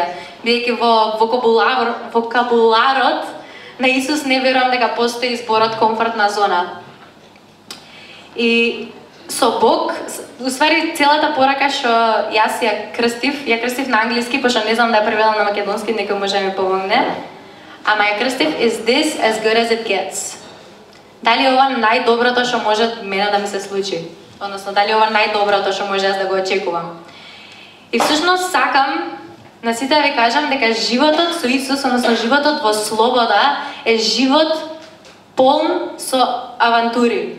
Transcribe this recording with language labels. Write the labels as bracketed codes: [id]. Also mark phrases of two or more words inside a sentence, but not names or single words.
[mk] Бидејќи во вокабуларот на Исус не верувам дека постои зборот комфортна зона. И со Бог, уствари целата порака што јас ја крстив на англиски, пошто не знам да ја преведам на македонски, некој може да ми помогне. Ама ја крстив [en] is this as good as it gets. [mk] Дали ова најдоброто што може мене да ми се случи? Односно, дали ова најдоброто што може јас да го очекувам? И всушност сакам на сите да ви кажам дека животот со Исус, односно животот во слобода, е живот полн со авантури.